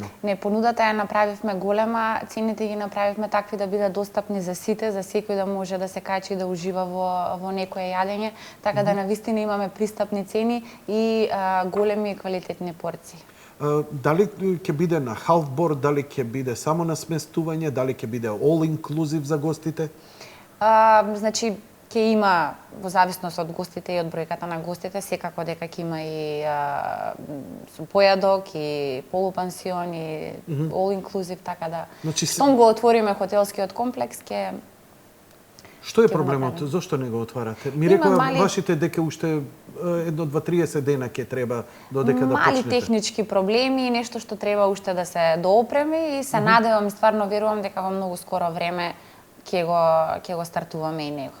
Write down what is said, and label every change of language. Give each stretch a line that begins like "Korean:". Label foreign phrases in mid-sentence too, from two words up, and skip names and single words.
Macedonian: Не, понудата ја направивме голема, цените ги направивме такви да бидат достапни за сите, за секој да може да се качи и да ужива во некое јадење, така да навистина имаме пристапни цени и големи и квалитетни порции. Дали ќе биде на халфборд, дали ќе биде само на сместување, дали ќе биде
English: all inclusive
Macedonian: за гостите? Значи, ќе има, во зависност од гостите и од бројката на гостите, секако дека ќе има и појадок, и полупансион, и
English: all inclusive,
Macedonian: така да. Значи, Штом го отвориме хотелскиот комплекс, ќе Што е ќе го проблемот? направиме. Зошто не го отварате? Ми Има рекоа мали- вашите дека уште 1-2-30 дена ќе треба додека да Мали почнете. технички проблеми, нешто што треба уште да се доопреми и се надевам и стварно верувам дека во многу скоро време ќе го стартуваме и него.